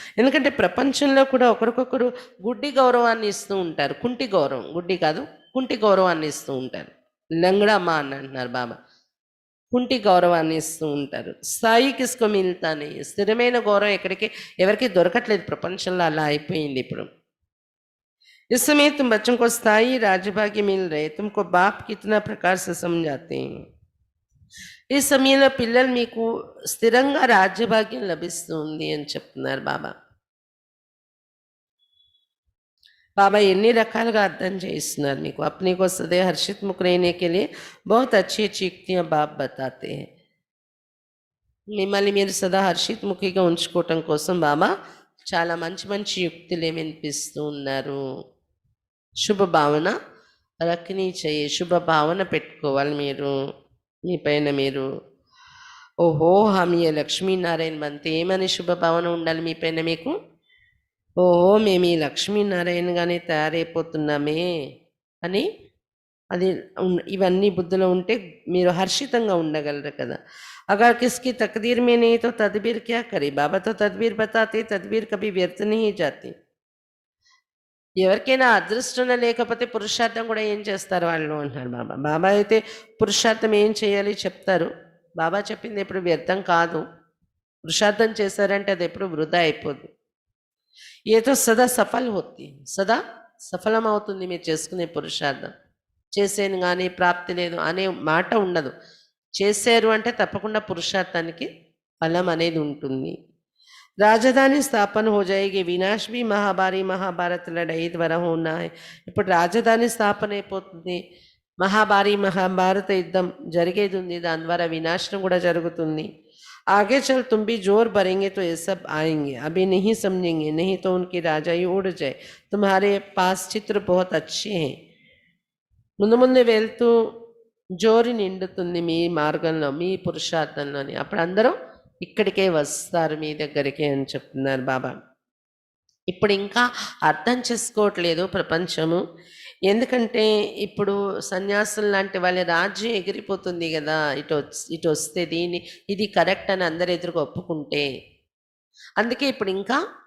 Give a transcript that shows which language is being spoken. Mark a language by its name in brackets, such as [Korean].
[Telugu] ఎందుకంటే ప్రపంచంలో కూడా ఒకరికొకరు గుడ్డి గౌరవాన్ని ఇస్తూ ఉంటారు, కుంటి గౌరవం, గుడ్డి కాదు కుంటి గౌరవాన్ని ఇస్తూ ఉంటారు. [Hindi] లంగడా మా [Telugu] అని అంటున్నారు బాబా, కుంటి గౌరవాన్ని ఇస్తూ ఉంటారు. [Hindi] స్థాయి కిస్కో మిల్తానే, [Telugu] స్థిరమైన గౌరవం ఎవరికి దొరకట్లేదు ప్రపంచంలో, అలా అయిపోయింది ఇప్పుడు. [Hindi] इस समय तुम बच्चों को स्थायी राजभाग्य मिल रहे, तुमको बाप कितना प्रकार से समझाते हैं. [Telugu] ఈ సమయంలో పిల్లలు మీకు స్థిరంగా రాజ్యభాగ్యం లభిస్తుంది అని చెప్తున్నారు బాబా. బాబా ఎన్ని రకాలుగా అర్థం చేయిస్తున్నారు మీకు. [Hindi] अपने को सदैव हर्षित मुख रहने के लिए बहुत अच्छी अच्छी युक्तियां बाप बताते हैं. [Telugu] మిమ్మల్ని మీరు సదా హర్షిత్ ముఖిగా ఉంచుకోవటం కోసం బాబా చాలా మంచి మంచి యుక్తులు వినిపిస్తూ ఉన్నారు. [Hindi] శుభ భావన రఖనీ చెయ్యి, [Telugu] శుభ భావన పెట్టుకోవాలి మీరు మీ పైన మీరు. [Hindi] ఓహో హమ్ ఏ లక్ష్మీనారాయణ బంతే, [Telugu] ఏమని శుభ భావన ఉండాలి మీ పైన మీకు? ఓహో మేము ఈ లక్ష్మీనారాయణగానే తయారైపోతున్నామే అని. అది ఇవన్నీ బుద్ధిలో ఉంటే మీరు హర్షితంగా ఉండగలరు కదా. [Hindi] अगर किसकी तकदीर में नहीं तो तदबीर क्या करे. बाबा तो तदबीर बताते, तदबीर कभी व्यर्थ नहीं जाती. [Telugu] ఎవరికైనా అదృష్టం లేకపోతే పురుషార్థం కూడా ఏం చేస్తారు వాళ్ళు అంటున్నారు బాబా. బాబా అయితే పురుషార్థం ఏం చేయాలి చెప్తారు. బాబా చెప్పింది ఎప్పుడు వ్యర్థం కాదు. పురుషార్థం చేశారంటే అది ఎప్పుడు వృధా అయిపోదు. ఏదో సదా సఫల్ అవుతుంది, సదా సఫలం అవుతుంది మీరు చేసుకునే పురుషార్థం. చేసేను కానీ ప్రాప్తి లేదు అనే మాట ఉండదు. చేశారు అంటే తప్పకుండా పురుషార్థానికి ఫలం అనేది ఉంటుంది. [Hindi] రాజధాని స్థాపన हो जाएगी, వినాశ్ भी మహాభారత లడాయి ద్వారా होना है. [Telugu] ఇప్పుడు రాజధాని స్థాపన అయిపోతుంది, మహాభారత యుద్ధం జరిగేది ఉంది, దాని ద్వారా వినాశనం కూడా జరుగుతుంది. [Hindi] आगे चल तुम भी जोर भरेंगे तो ये सब आएंगे, अभी नहीं समझेंगे, नहीं तो उनकी राजाई उड़ जाए. तुम्हारे पास चित्र बहुत अच्छे हैं. [Telugu] ముందు ముందు వెళ్తూ జోరి నిండుతుంది మీ మార్గంలో, మీ పురుషార్థంలోని. అప్పుడు అందరూ ఇక్కడికే వస్తారు మీ దగ్గరికి అని చెప్తున్నారు బాబా. ఇప్పుడు ఇంకా అర్థం చేసుకోవట్లేదు ప్రపంచము. ఎందుకంటే ఇప్పుడు సన్యాసులు లాంటి వాళ్ళ రాజ్యం ఎగిరిపోతుంది కదా, ఇటు వస్తే ఇది కరెక్ట్ అని అందరు ఎదురుగా ఒప్పుకుంటే. అందుకే ఇప్పుడు ఇంకా